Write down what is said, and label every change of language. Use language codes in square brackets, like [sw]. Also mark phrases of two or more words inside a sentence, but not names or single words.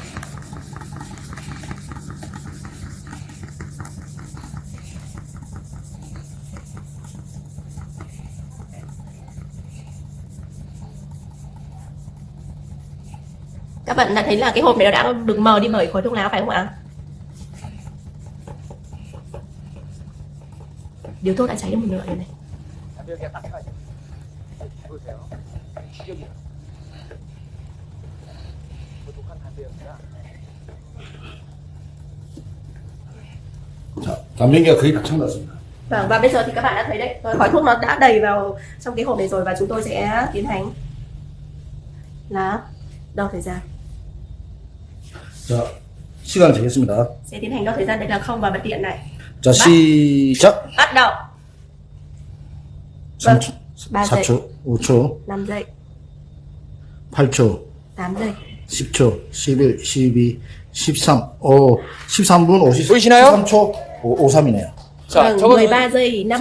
[vi] Các bạn đã thấy là cái hộp này nó đã được mờ đi bởi khói thuốc lá phải không ạ? Điếu thuốc đã cháy được một nửa rồi này. [ko] 여기가 딱 해가지고 보세요. 여기 독한 담배였구나. 자, 담배 연기가 거의 다 첨가했습니다. [vi] Vâng, và bây giờ thì các bạn đã thấy đấy, khói thuốc nó đã đầy vào trong cái hộp này rồi và chúng tôi sẽ tiến hành là đo thời gian. [ko] 자, 시간 되겠습니다. [vi] Sẽ tiến hành đo thời gian, đây là không và bật điện này. [ko] 자, 시작. [vi] Bắt đầu. [ko] 3초, [vi] 3 giây, [ko] 4초, 5초, [vi] 5 giây, [ko] 8초, [vi] 8 giây, [ko] 10초, 11, 12, 13, 13분 50, 보이시나요? 13초 53이네요. 자, [vi] vâng, [ko] 저거는 [vi] 13 giây, [ko] 틀릴